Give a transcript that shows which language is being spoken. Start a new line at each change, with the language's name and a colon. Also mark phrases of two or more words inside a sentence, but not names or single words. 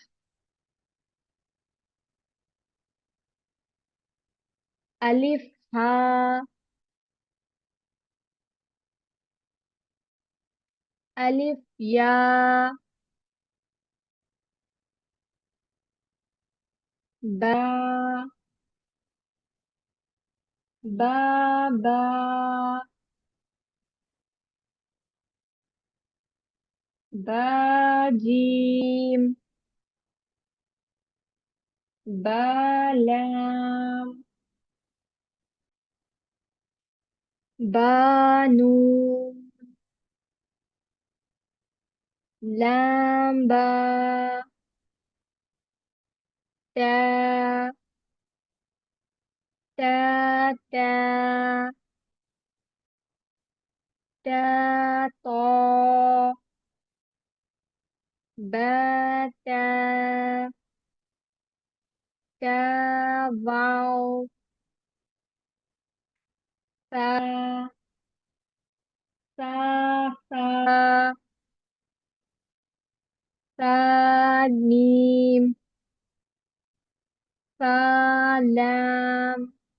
Arabic: ألف ها، ألف يا، با، با، با, با، جيم, با لام. با نون. لام با. تا. تا تا. تا طا. با تا. تا واو. ثا. ثا ثا. ثا ميم. ثا لام.